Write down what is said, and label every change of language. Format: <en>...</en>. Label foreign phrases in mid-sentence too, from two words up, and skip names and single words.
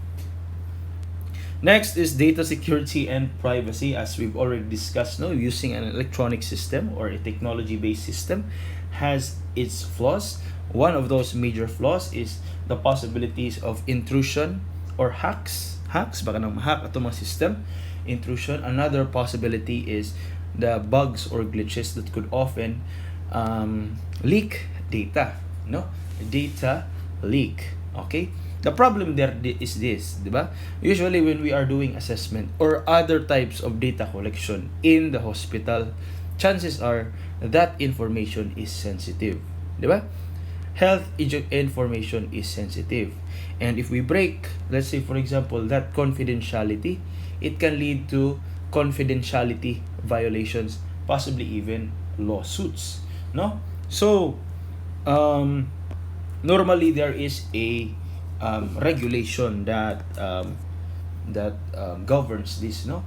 <en>Next is data security and privacy. As we've already discussed, no, using an electronic system or a technology-based system has its flaws. One of those major flaws is the possibilities of intrusion or hacks.</en> <ceb>Baka nang ma-hack ato mga system.</ceb> <en>Intrusion. Another possibility is the bugs or glitches that could often leak data. No? Data leak. Okay? The problem there is this,</en> <tl>di ba?</tl> <en>Usually when we are doing assessment or other types of data collection in the hospital, chances are that information is sensitive,</en> <tl>di ba?</tl> <en>Health information is sensitive. And if we break, let's say for example, that confidentiality, it can lead to confidentiality violations, possibly even lawsuits, no? So, normally there is a regulation that governs this, no?</en>